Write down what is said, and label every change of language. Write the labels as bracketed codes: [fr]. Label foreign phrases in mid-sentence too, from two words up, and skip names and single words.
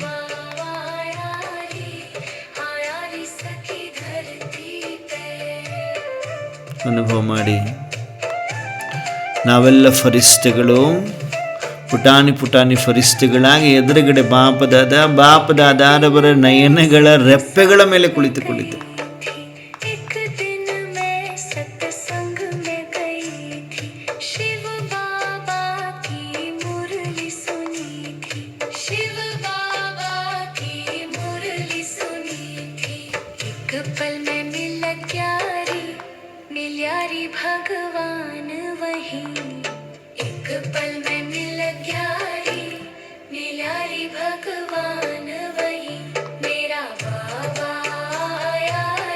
[kn] ಅನುಭವ ಮಾಡಿ. ನಾವೆಲ್ಲ ಫರಿಷ್ಠಗಳು, ಪುಟಾಣಿ ಪುಟಾಣಿ ಫರಿಷ್ಠಗಳಾಗಿ ಎದುರುಗಡೆ ಬಾಪ ದಾದಾರವರ ನಯನಗಳ ರೆಪ್ಪೆಗಳ ಮೇಲೆ ಕುಳಿತುಕೊಂಡಿದ್ದೆ. [hi] एक दिन मैं सत्संग में गई थी, शिव बाबा की मुरली सुनी थी, शिव बाबा की मुरली सुनी थी, एक पल में मिल गया रे भगवान वहीं, एक पल में मिल गया रे भगवान वहीं, मेरा बाबा आया